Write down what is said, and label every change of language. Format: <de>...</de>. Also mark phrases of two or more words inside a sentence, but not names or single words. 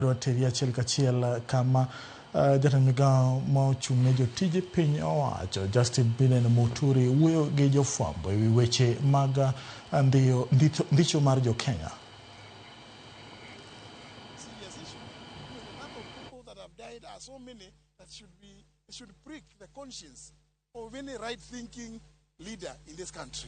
<luo>Teria achiel kachiel kama jatend migao ma ochung'ne jotije piny owacho Justin Biden Muturi wuoyo gi jofwambo ewi weche mag ndicho mar jo-Kenya.</luo> <en>Serious issue. I mean, the number of people that have died are so many that should prick the conscience of any right-thinking leader in this country.</en>